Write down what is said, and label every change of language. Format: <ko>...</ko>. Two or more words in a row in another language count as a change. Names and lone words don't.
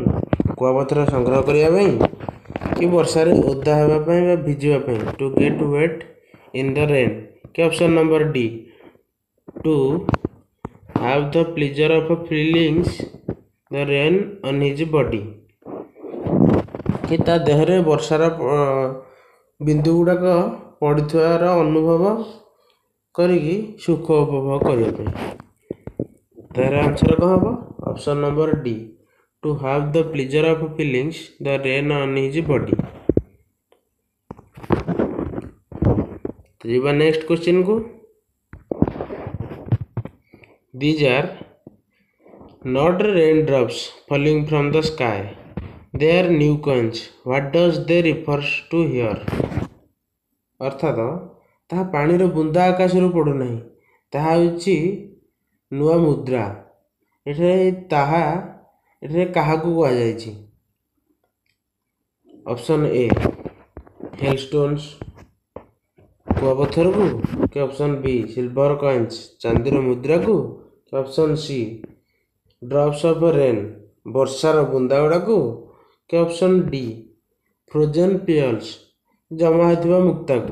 <or>କୁଆପଥର ସଂଗ୍ରହ କରିବା ପାଇଁ, କି ବର୍ଷାରେ ଓଦା ହେବା ପାଇଁ ବା ଭିଜିବା ପାଇଁ,</or> <en>to get wet in the rain,</en> <or>କି</or> <en>option number D to have the pleasure of feelings the rain on his body,</en> <or>କି ତା ଦେହରେ ବର୍ଷାର ବିନ୍ଦୁ ଗୁଡ଼ାକ ପଡ଼ିଥିବାର ଅନୁଭବ କରିକି ସୁଖ ଉପଭୋଗ କରିବା ପାଇଁ। ତାର ଆନ୍ସର କ'ଣ ହେବ?</or> <en>option number D to have the pleasure of feelings the rain on his body.</en> <or>ଯିବା</or> <en>next questionku. These are not raindrops falling from the sky, they are new coins. What does they refers to here?</en> <or>ଅର୍ଥାତ୍ ତାହା ପାଣିର ବୁନ୍ଦା ଆକାଶରୁ ପଡ଼ୁନାହିଁ, ତାହା ହେଉଛି ନୂଆ ମୁଦ୍ରା। ଏଠାରେ କାହାକୁ କୁହାଯାଇଛି?</or> <en>option A hailstones</en> <or>କୁଆପଥରକୁ, କି</or> <en>option B silver coins</en> <or>ଚାନ୍ଦିର ମୁଦ୍ରାକୁ, କି</or> <en>option C drops of rain</en> <or>ବର୍ଷାର ବୁନ୍ଦା ଗୁଡ଼ାକୁ, କି</or> <en>option D frozen pearls</en> <or>ଜମା ହୋଇଥିବା ମୁକ୍ତାକୁ।</or>